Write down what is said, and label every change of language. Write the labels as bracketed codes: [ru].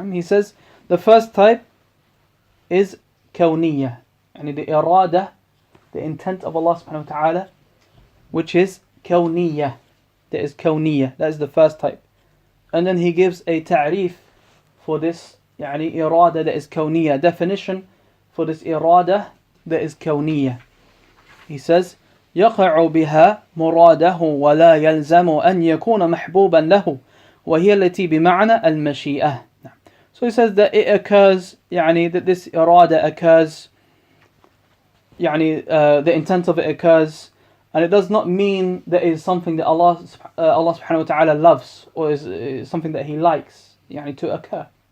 [en] He says the first type is kawniyah, and the irada, the intent of Allah subhanahu wa ta'ala, which is kawniyah. That is kawniyah. That is the first type. And then he gives a ta'rif for this irada that is kawniyah, definition for this irada that is kawniyah. [ar] He says يقع بها مراده ولا يلزم أن يكون محبوبا له وهي التي بمعنى المشيئة. [en] So he says that it occurs, that this irada occurs, the intent of it occurs, and it does not mean that it is something that Allah subhanahu wa ta'ala loves, or is something that He likes to occur.